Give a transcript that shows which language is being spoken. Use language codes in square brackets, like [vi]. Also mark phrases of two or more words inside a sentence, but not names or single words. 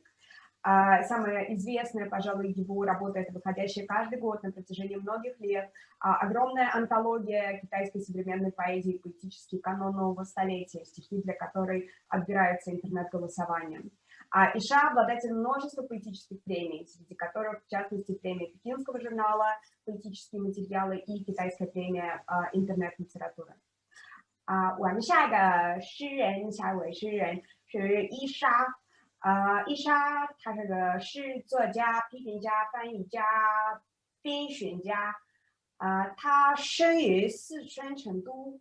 [ru] Самая известная, пожалуй, его работа — это выходящая каждый год на протяжении многих лет огромная антология китайской современной поэзии, поэтический канон нового столетия, стихи для которой отбираются интернет-голосованием. Иша — обладатель множества поэтических премий, среди которых, в частности, премия Пекинского журнала «Поэтические материалы» и китайская премия «Интернет-литература». [zh] 我们下一个诗人，下一位诗人是伊莎。伊莎他是个诗作家、批评家、翻译家、编选家。他生于四川成都。